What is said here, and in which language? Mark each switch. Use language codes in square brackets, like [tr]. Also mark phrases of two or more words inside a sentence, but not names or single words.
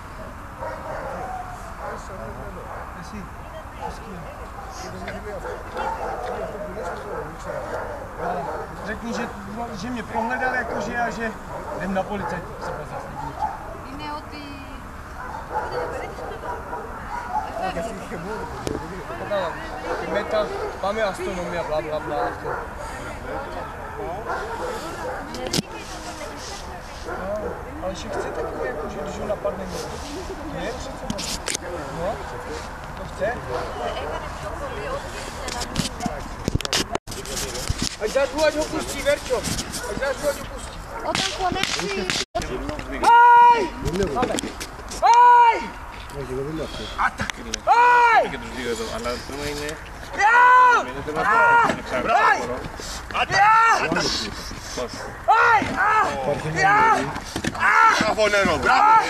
[el] Εσύ, το σκύλο. [cs] Řekni, že mě prohledal jakože a že jdem na policajt se zastavit. [el] Είναι ότι... Και μετά πάμε αστυνομία, μπλα μπλα μπλα αυτό. [cs] Ale že chce takové, jako, že když ho napadne někdo. Ne, přece no. To chce? Ať zařvu, ať ho pustí, Verčo. Ať zařvu, ať ho pustí. [el] Όταν χωνέψει... Aj! Aj! Aj! Και τους δύο εδώ, αλλά το θέμα είναι... Μπράβο νερό, μπράβο!